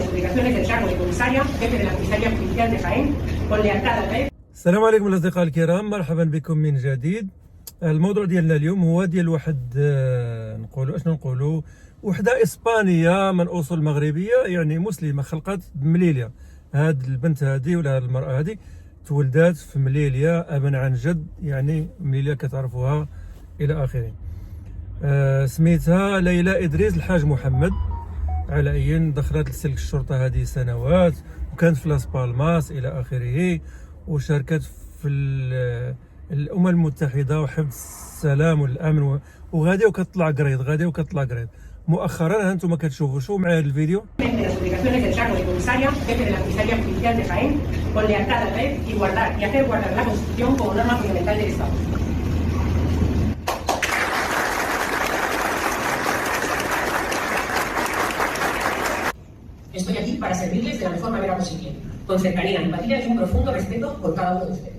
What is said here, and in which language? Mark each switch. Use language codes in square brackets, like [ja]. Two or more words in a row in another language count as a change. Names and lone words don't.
[es] obligaciones del cargo de comisaria, jefe de la comisaría judicial de Jaén, con lealtad al país. [ar] السلام عليكم الاصدقاء الكرام، مرحبا بكم من جديد. الموضوع ديالنا اليوم هو ديال واحد نقولوا وحده اسبانيه من اصول مغربيه، يعني مسلمه، خلقت بمليليا. هاد البنت هادي ولا هاد المراه هادي تولدات في مليليا ابا عن جد، يعني مليليا كتعرفوها الى اخره. سميتها ليلى ادريس الحاج محمد. على اي دخلت لسلك الشرطه هذه سنوات، وكانت في لاس بالماس الى اخره، وشاركت في الامم المتحده وحفظ السلام والامن وغادي وكتطلع قريض. مؤخرا ها انتم كتشوفوا شو معايا الفيديو. [es] Las obligaciones del cargo de comisaria, jefe de la comisaría judicial de Jaén, con lealtad al país y hacer guardar la Constitución como norma fundamental del Estado. Estoy aquí para servirles de la mejor manera posible, con cercanía, empatía y un profundo respeto por cada uno de ustedes.